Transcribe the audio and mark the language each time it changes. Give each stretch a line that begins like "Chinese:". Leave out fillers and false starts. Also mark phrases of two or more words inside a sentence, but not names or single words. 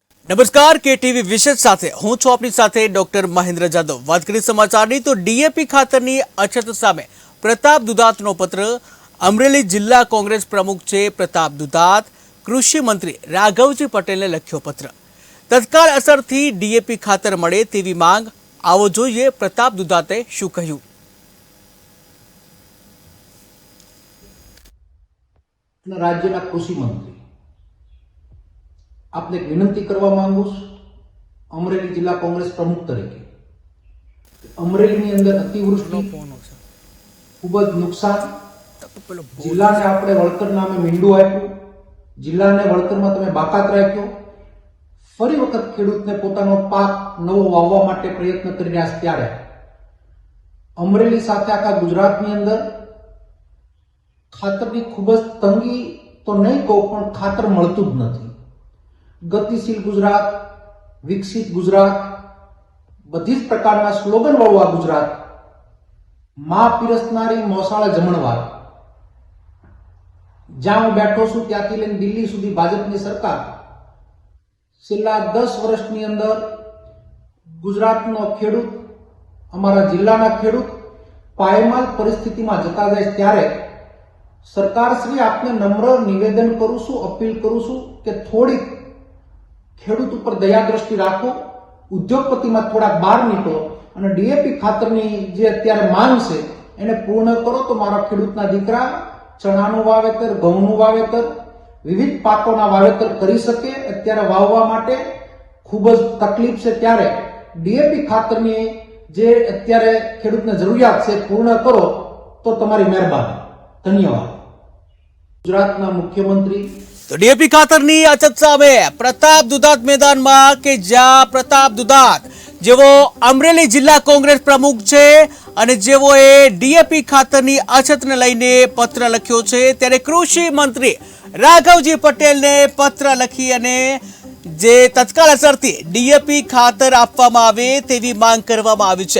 Gujarati: નમસ્કાર કે ટીવી વિશેષ સાથે હું છું આપની સાથે ડૉક્ટર મહેન્દ્ર જાદવ। વાત કરીએ સમાચારની તો ડીએપી ખાતરની અછત સામે પ્રતાપ દુધાતનો પત્ર। અમરેલી જિલ્લા કોંગ્રેસ પ્રમુખ છે પ્રતાપ દુધાત કૃષિ મંત્રી રાઘવજી પટેલને લખ્યો પત્ર। તત્કાલ અસરથી ડીએપી ખાતર મળે તેવી માંગ। આવો જોઈએ પ્રતાપ દુધાતે શું કહ્યું। રાજ્યના કૃષિ મંત્રી આપને એક વિનંતી કરવા માંગુ છું। અમરેલી જિલ્લા કોંગ્રેસ પ્રમુખ તરીકે અમરેલી અંદર અતિવૃષ્ટિ ખૂબ જ નુકસાન જિલ્લા ને આપણે વળતર નામે મીંડું આપ્યું, જિલ્લા ને વળતર માં તમે બાકાત રાખ્યો। ફરી વખત ખેડૂતને પોતાનો પાક નવો વાવવા માટે પ્રયત્ન કરી રહ્યા છે ત્યારે અમરેલી સાથે આખા ગુજરાતની અંદર ખાતરની ખૂબ જ તંગી તો નહીં કહું પણ ખાતર મળતું જ નથી। ગતિશીલ ગુજરાત, વિકસિત ગુજરાત, બધી જ પ્રકારના સ્લોગન વાળું ગુજરાત, માં પીરસનારી મોસાળે જમણવાર। જ્યાં હું બેઠો છું ત્યાંથી લઈને દિલ્હી સુધી ભાજપની સરકાર છેલ્લા 10 વર્ષની અંદર ગુજરાતનો ખેડૂત, અમારા જિલ્લાના ખેડૂત પાયમાલ પરિસ્થિતિમાં જતા જાય ત્યારે સરકારશ્રી આપને નમ્ર નિવેદન કરું છું, અપીલ કરું છું કે થોડી ખેડૂત પર દયા દ્રષ્ટિ રાખો, ઉદ્યોગપતિ માં થોડા બાર નીકળો અને ડીએપી ખાતરની જે અત્યારે માંગ છે એને પૂર્ણ કરો તો મારા ખેડૂતના દીકરા ચણાનું વાવેતર, ઘઉંનું વાવેતર, વિવિધ પાકોના વાવેતર કરી શકે। અત્યારે વાવવા માટે ખૂબ જ તકલીફ છે ત્યારે ડીએપી ખાતરની જે અત્યારે ખેડૂતને જરૂરિયાત છે પૂર્ણ કરો તો તમારી મહેરબાની। ધન્યવાદ। ગુજરાતના મુખ્યમંત્રી તો ડીએપી ખાતરની અછત સામે પ્રતાપ દુધાત मैदाનમાં કે જ્યાં પ્રતાપ દુધાત જેવો અમરેલી જિલ્લા કોંગ્રેસ પ્રમુખ છે અને જેઓએ ડીએપી ખાતરની અછતને લઈને પત્ર લખ્યો છે ત્યારે કૃષિ મંત્રી રાઘવજી પટેલને પત્ર લખી અને જે તત્કાલ અસરથી ડીએપી ખાતર આપવામાં આવે તેવી માંગ કરવામાં આવી છે।